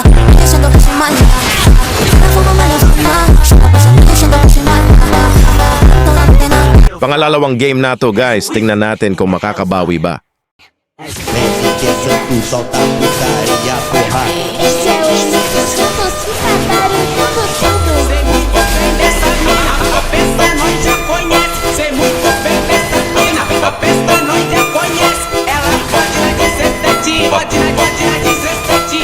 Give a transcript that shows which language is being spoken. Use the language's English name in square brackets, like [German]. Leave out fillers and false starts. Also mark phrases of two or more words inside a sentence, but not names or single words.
[Spanish] Diciendo que soy mala, me fumo me la fuma. Yo la paso diciendo que soy mala, drama de nada. [Filipino] Pangalalawang game na to guys, tingnan natin kung makakabawi ba. [Portuguese] Solta a putaria, porra. Esse é o único que eu posso cantar o mundo todo. Sei muito bem dessa mina, a festa nós já conhece. Sei muito bem dessa mina, a festa nós já conhece. Ela pode na 17, pode na 17.